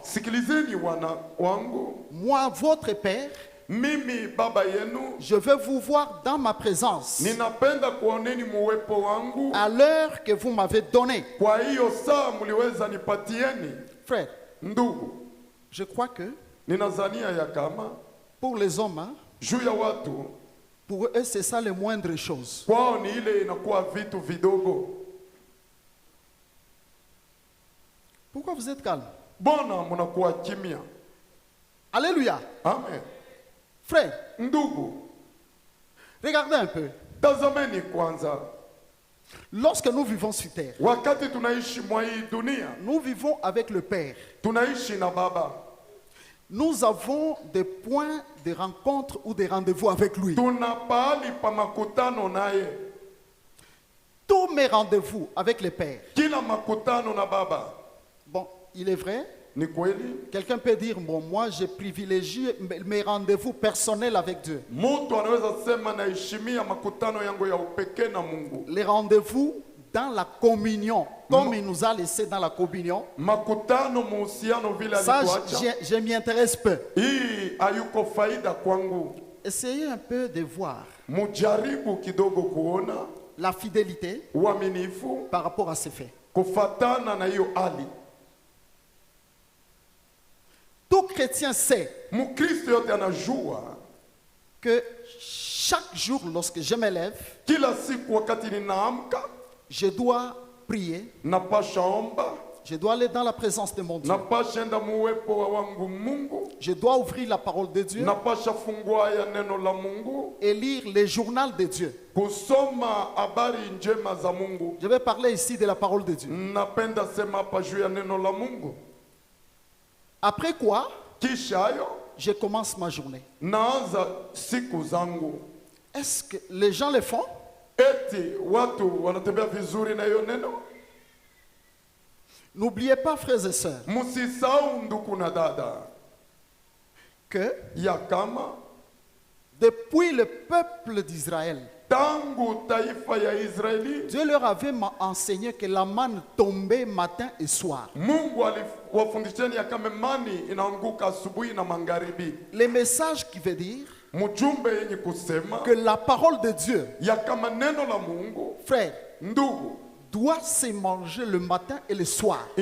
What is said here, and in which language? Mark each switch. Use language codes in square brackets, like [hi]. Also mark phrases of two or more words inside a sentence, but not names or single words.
[sw] sikilizeni wana wangu, [fr] moi, votre Père, [sw] mimi baba yenu, [fr] je veux vous voir dans ma présence [sw] ninapenda kuoneni muwepo wangu [fr] à l'heure que vous m'avez donnée. [sw] kwa hiyo saa mliweza nipatieni. [fr] Frère, [sw] Ndugu, [fr] je crois que [sw] ninazania ya kama [fr] pour les hommes, [sw] juu ya watu [fr] pour eux, c'est ça les moindres choses. [sw] kwao ni ile inakuwa vitu vidogo. [fr] Pourquoi vous êtes calme? [sw] Bona mnakuwa kimya? Alléluia. Amen. [fr] Frère, [sw] Ndugu, [fr] regardez un peu. [sw] tazameni kwanza, [fr] Lorsque nous vivons sur terre, [sw] wakati tunaishi mwa hii dunia, [fr] nous vivons avec le Père. [sw] tunaishi na Baba, [fr] Nous avons des points de rencontre ou des rendez-vous avec lui. [sw] tuna pahali pa makutano naye. [fr] Tous mes rendez-vous avec le Père. [sw] Kila makutano na Baba [fr] Bon, il est vrai, [sw] ni kweli. [fr] quelqu'un peut dire, bon, moi j'ai privilégié mes rendez-vous personnels avec Dieu. [sw] Mtu anaweza sema naheshimia makutano yangu ya upekee na Mungu. [fr] Les rendez-vous dans la communion, comme il nous a laissé dans la communion, [sw] Makutano muhusiano vile [fr] ça, [sw] alituacha, [fr] je m'y intéresse peu. [sw] hii hayuko faida kwangu. [fr] Essayez un peu de voir [sw] Mujaribu kidogo kuona [fr] la fidélité [sw] uaminifu [fr] par rapport à ces faits. [sw] kufatana na hiyo hali. [fr] Tout chrétien sait [sw] Mkristo yote anajua [fr] que chaque jour, lorsque je me lève, [sw] kila siku wakati ninaamka [fr] je dois prier, [sw] napasha omba, [fr] je dois aller dans la présence de mon Dieu. [sw] napasha enda muwepo wa wangu Mungu, [fr] Je dois ouvrir la parole de Dieu [sw] napasha fungua ya neno la Mungu, [fr] et lire le journal de Dieu. [sw] kusoma habari njema za Mungu. [fr] Je vais parler ici de la parole de Dieu. [sw] Napenda sema hapa juu ya neno la Mungu. [fr] Après quoi, [sw] Kisha hayo [fr] je commence ma journée. [sw] naanza siku zangu. [fr] Est-ce que les gens le font? [sw] Eti watu wanatembea vizuri na hiyo neno? [fr] N'oubliez pas, frères et sœurs, [sw] Msisahau ndugu na dada, [fr] que [sw] ya kama [fr] depuis le peuple d'Israël, Dieu leur avait enseigné que la manne tombait matin et soir. Le message qui veut dire que la parole de Dieu, frère, doit se manger le matin et le soir.